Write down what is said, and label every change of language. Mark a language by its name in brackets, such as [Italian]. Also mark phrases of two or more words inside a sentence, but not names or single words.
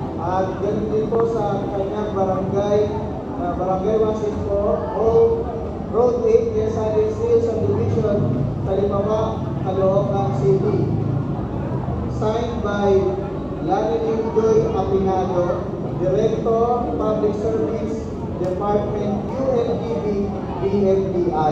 [Filipino] At ganun din po sa kanyang barangay, Barangay Wasit po, Road 8, Quezon Sales Subdivision, Talibaba, Caloocan City. [English] Signed by Lani Joy Apinado, Director, Public Service, Department, UNDP, BFDI.